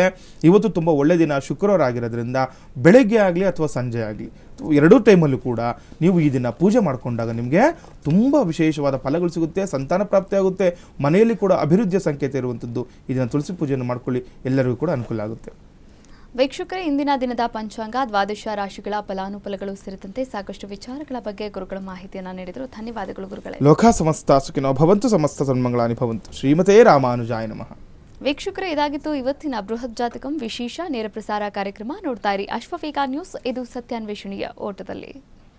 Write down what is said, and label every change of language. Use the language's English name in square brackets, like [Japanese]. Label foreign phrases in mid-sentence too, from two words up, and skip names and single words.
[Kannada] ಇವತ್ತು ತುಂಬ ಒಳ್ಳೆ ದಿನ, ಶುಕ್ರವಾರ ಆಗಿರೋದ್ರಿಂದ ಬೆಳಗ್ಗೆ ಆಗಲಿ ಅಥವಾ ಸಂಜೆ ಆಗಲಿ ಎರಡೂ ಟೈಮಲ್ಲೂ ಕೂಡ ನೀವು ಈ ದಿನ ಪೂಜೆ ಮಾಡಿಕೊಂಡಾಗ ನಿಮಗೆ ತುಂಬ ವಿಶೇಷವಾದ ಫಲಗಳು ಸಿಗುತ್ತೆ, ಸಂತಾನ ಪ್ರಾಪ್ತಿ ಆಗುತ್ತೆ, ಮನೆಯಲ್ಲಿ ಕೂಡ ಅಭಿವೃದ್ಧಿಯ ಸಂಕೇತ ಇರುವಂಥದ್ದು. ಈ ದಿನ ತುಳಸಿ ಪೂಜೆಯನ್ನು ಮಾಡ್ಕೊಳ್ಳಿ, ಎಲ್ಲರಿಗೂ ಕೂಡ ಅನುಕೂಲ ಆಗುತ್ತೆ. ವೀಕ್ಷಕರೇ, ಇಂದಿನ ದಿನದ ಪಂಚಾಂಗ, ದ್ವಾದಶ ರಾಶಿಗಳ ಫಲಾನುಫಲಗಳು ಸೇರಿದಂತೆ ಸಾಕಷ್ಟು ವಿಚಾರಗಳ ಬಗ್ಗೆ ಗುರುಗಳ ಮಾಹಿತಿಯನ್ನು ನೀಡಿದರು. ಧನ್ಯವಾದಗಳು ಗುರುಗಳೇ. [Sanskrit] ಲೋಕ ಸಮಸ್ತ ಸುಖಿನೋ ಭವಂತು, ಸಮಸ್ತ ಸನ್ಮಂಗಳಾನಿ ಭವಂತು. ಶ್ರೀಮತೇ ರಾಮಾನುಜಾಯ ನಮಃ. [Kannada] ವೀಕ್ಷಕರೇ, ಇದಾಗಿತ್ತು ಇವತ್ತಿನ ಬೃಹತ್ ಜಾತಕಂ ವಿಶೇಷ ನೇರ ಪ್ರಸಾರ ಕಾರ್ಯಕ್ರಮ. ನೋಡ್ತಾ ಇರಿ ಅಶ್ವವೇಗ ನ್ಯೂಸ್, ಇದು ಸತ್ಯಾನ್ವೇಷಣೆಯ ಓಟದಲ್ಲಿ.